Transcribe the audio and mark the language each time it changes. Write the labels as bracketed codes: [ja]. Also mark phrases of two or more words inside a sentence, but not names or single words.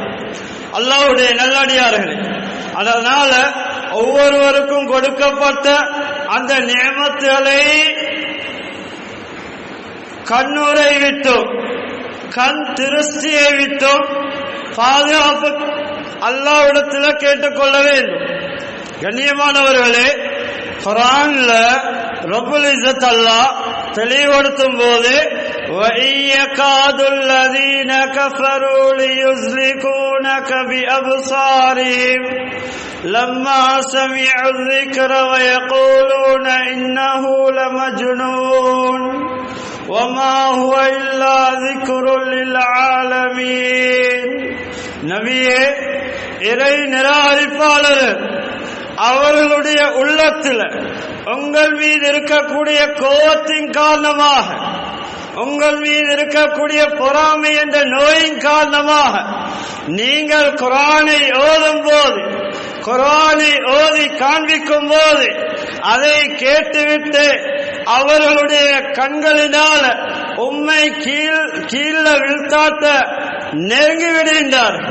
[ta] அல்லாஹ்வுடைய நல்லடியார்களே, அதனால ஒவ்வொருவருக்கும் கொடுக்கப்பட்ட அந்த நியமத்துகளை கண்ணுரை விட்டும் கண் திருஷ்டியை விட்டும் பாதுகாப்பு அல்லாஹ்விடத்தில் கேட்டுக்கொள்ள வேண்டும். கண்ணியமானவர்களே, குர்ஆன்ல [ar] رب العزة [ta] அல்லாஹ் தெளிவுபடுத்தும் போது [ar] وَإِيَّكَادُ الَّذِينَ كَفَرُوا لِيُزْلِقُونَكَ بِأَبْصَارِهِمْ لَمَّا سَمِعُوا الذِّكْرَ وَيَقُولُونَ إِنَّهُ لَمَجْنُونٌ وَمَا هُوَ إِلَّا ذِكْرٌ لِلْعَالَمِينَ. [ta] நபியே, இறை நிராகரிப்பாளர்கள் அவர்களுடைய உள்ளத்தில் உங்கள் மீது இருக்கக்கூடிய கோபத்தின் காரணமாக, உங்கள் மீது இருக்கக்கூடிய பொறாமை என்ற நோயின் காரணமாக நீங்கள் குர்ஆனை ஓதும் போது, குர்ஆனை ஓதி காண்பிக்கும் போது அதை கேட்டுவிட்டு அவர்களுடைய கண்களினால் உம்மை கீழ வீழ்த்தாட்ட நெருங்கி விடுகின்றார்கள்.